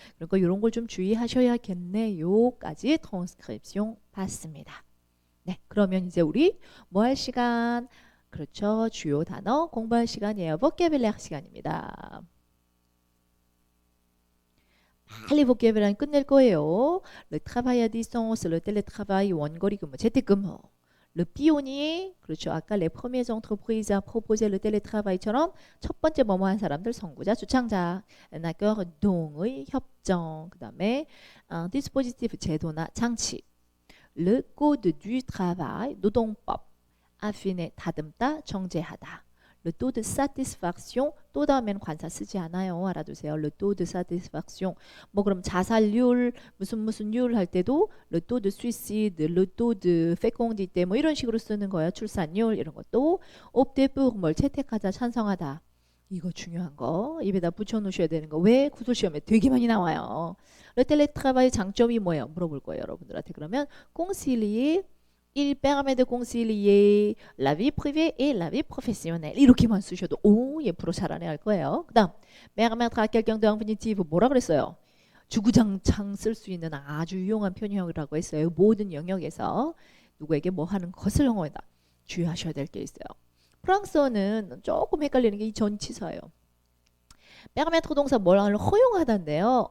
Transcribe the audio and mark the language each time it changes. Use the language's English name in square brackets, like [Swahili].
[Korean] 그러니까 이런 걸 좀 주의하셔야겠네요까지 트랜스크립션 봤습니다. 네, 그러면 이제 우리 뭐 할 시간? 그렇죠. 주요 단어 공부할 시간이에요. 보케블레 시간입니다. 빨리 보케블레 끝낼 거예요. [French] le travail à distance, le télétravail [Korean] 원거리 근무, 재택근무. le pionnier, 그렇죠. 아까 [French] les premières entreprises à proposer le télétravail [Korean] 처럼 첫 번째 뭐뭐 한 사람들 선구자, 주창자, [French] un accord [Korean] 동의, 협정, 그 다음에 dispositif 제도나 장치. [French] le code du travail, 노동법. [Korean] affiner 다듬다 정제하다. [French] le taux de satisfaction [Korean] 또 다음에는 관사 쓰지 않아요. 알아두세요. [French] le taux de satisfaction [Korean] 뭐 그럼 자살률 무슨 율 할 때도 [French] le taux de suicide, le taux de fécondité [Korean] 뭐 이런 식으로 쓰는 거예요. 출산율 이런 것도 opter pour 뭘 채택하자 찬성하다. 이거 중요한 거 입에다 붙여 놓으셔야 되는 거. 왜? 구술시험에 되게 많이 나와요. le télétravail 장점이 뭐예요? 물어볼 거예요. 여러분들한테. 그러면 [French] concilier Il permet de concilier la vie privée et la vie professionnelle. [Korean] 이렇게만 쓰셔도 예 프로 잘하네 할 거예요. 그 다음 [French] permettre à quelqu'un d'infinitive [Korean] 뭐라 그랬어요? 주구장창 쓸 수 있는 아주 유용한 편형이라고 했어요. 모든 영역에서 누구에게 뭐 하는 것을 영어에다 주의하셔야 될 게 있어요. 프랑스어는 조금 헷갈리는 게 이 전치사예요. permettre 동사 뭐를 허용하다인데요.